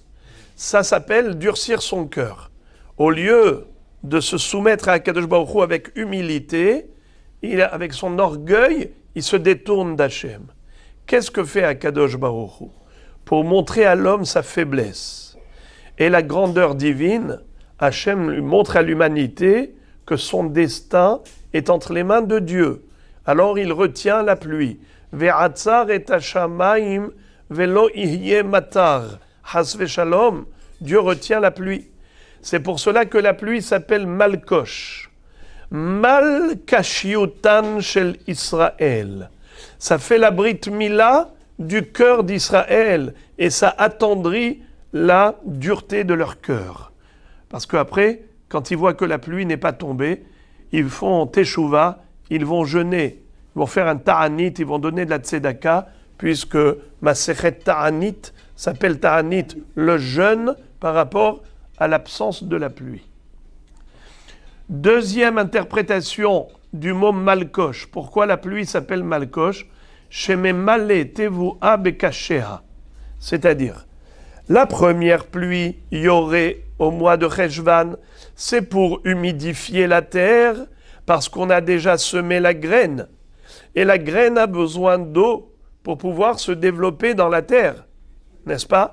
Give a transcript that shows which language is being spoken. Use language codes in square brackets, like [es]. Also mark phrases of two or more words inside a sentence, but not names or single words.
[fr] Ça s'appelle durcir son cœur. Au lieu de se soumettre à [he] הקדוש ברוך הוא [fr] avec humilité, avec son orgueil, il se détourne d'Hachem. Qu'est-ce que fait [he] הקדוש ברוך הוא? [fr] Pour montrer à l'homme sa faiblesse et la grandeur divine, Hachem lui montre à l'humanité que son destin est entre les mains de Dieu. Alors il retient la pluie. [he] ועצר את השמים ולא יהיה מטר. חס ושלום. [fr] Dieu retient la pluie. C'est pour cela que la pluie s'appelle Malkosh. [he] מלקשיותן של ישראל. [fr] Ça fait la [he] ברית מילה [fr] du cœur d'Israël et ça attendrit la dureté de leur cœur. Parce qu'après, quand ils voient que la pluie n'est pas tombée, ils font teshuva, ils vont jeûner, ils vont faire un ta'anit, ils vont donner de la tzedaka, puisque [he] מסכת תענית [fr] s'appelle ta'anit, le jeûne par rapport à l'absence de la pluie. Deuxième interprétation du mot Malkosh. Pourquoi la pluie s'appelle Malkosh? [he] שממלא תבואה בקשיה. [fr] C'est-à-dire, la première pluie, Yoré, au mois de Heshvan, c'est pour humidifier la terre, parce qu'on a déjà semé la graine. Et la graine a besoin d'eau pour pouvoir se développer dans la terre, n'est-ce pas?